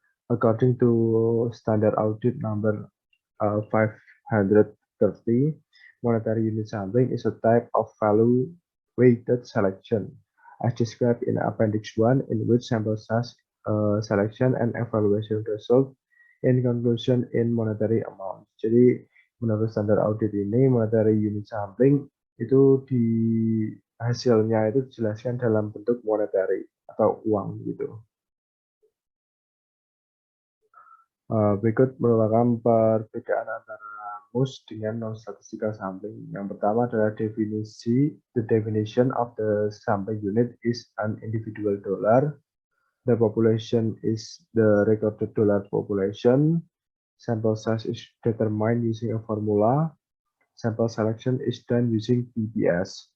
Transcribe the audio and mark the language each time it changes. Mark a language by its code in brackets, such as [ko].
[en] According to standard audit number 530, monetary unit sampling is a type of value-weighted selection, as described in Appendix 1, in which sample size selection and evaluation result in conclusion in monetary amount. [id] Jadi menurut standar audit ini, monetary unit sampling itu hasilnya itu dijelaskan dalam bentuk monetary atau uang gitu. Berikut merupakan perbedaan antara MUS dengan non-statistical sampling. Yang pertama adalah definisi. [en] The definition of the sampling unit is an individual dollar. The population is the recorded dollar population. Sample size is determined using a formula. Sample selection is done using PBS.